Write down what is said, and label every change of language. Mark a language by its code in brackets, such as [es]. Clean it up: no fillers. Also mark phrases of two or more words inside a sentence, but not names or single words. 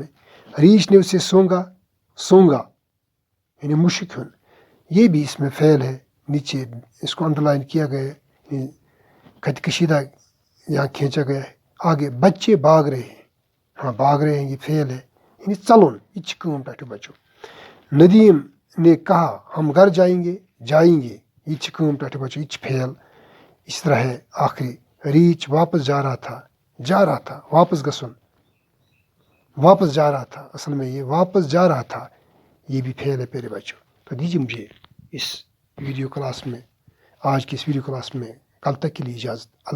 [ur] ریچھ نے اسے سونگا یعنی مشک ہن، یہ بھی اس میں فعل ہے. نیچے اس کو انڈر لائن کیا گیا ہے، خط کشیدہ یہاں کھینچا گیا ہے. آگے بچے بھاگ رہے ہیں، ہاں بھاگ رہے ہیں یہ فعل ہے. [ks] یعنی چلن یہ چھ کٲم پٮ۪ٹھٕ بچو. [ur] ندیم نے کہا ہم گھر جائیں گے [ks] یہ چھ کٲم پٮ۪ٹھٕ بچو، یہ چھ فعل. [ur] اس طرح ہے آخری ریچھ واپس جا رہا تھا [ks] واپس گژھن، [ur] واپس جا رہا تھا، اصل میں یہ واپس جا رہا تھا، یہ بھی فعل ہے پیارے بچوں. تو دیجیے مجھے اس ویڈیو کلاس میں، آج کی اس ویڈیو کلاس میں کل تک کے لیے اجازت.